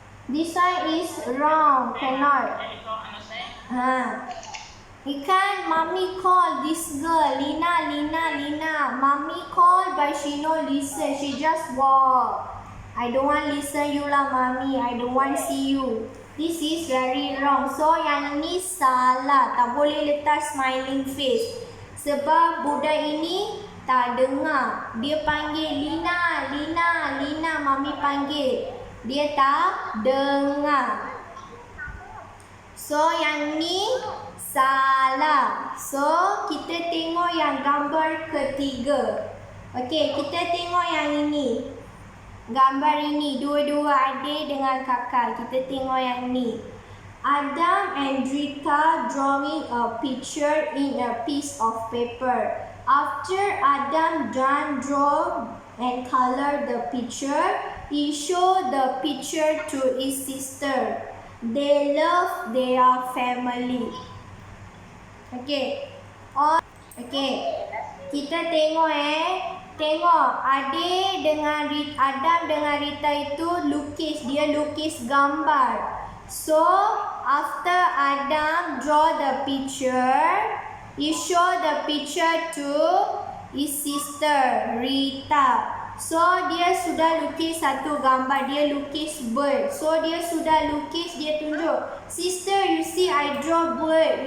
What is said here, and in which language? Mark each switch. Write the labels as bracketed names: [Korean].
[English] This one is wrong. Cannot. Ikan, mommy call this girl. Lina. Mommy call but she no listen. She just walk. I don't want listen you lah, mommy. I don't want see you. This is very wrong. So, [Malay] yang ini salah. Tak boleh letak [English] smiling face. [Malay] Sebab budak ini tak dengar. Dia panggil Lina. Mami panggil. Dia tak dengar. So, yang ni salah. So, kita tengok yang gambar ketiga. Okey, kita tengok yang ini. Gambar ini, dua-dua adik dengan kakak. Kita tengok yang ni. [English] Adam and Rita drawing a picture in a piece of paper. After Adam done draw and color the picture, he showed the picture to his sister. They love their family. Okay. Okay. [Malay] Kita tengok Tengok, adik dengan Adam dengan Rita itu lukis. Dia lukis gambar. [English] So, after Adam draw the picture, he show the picture to his sister, Rita. [Malay] So, dia sudah lukis satu gambar. Dia lukis bird. [English] So, [Malay] dia sudah lukis, dia tunjuk. [English] Sister, you see I draw bird.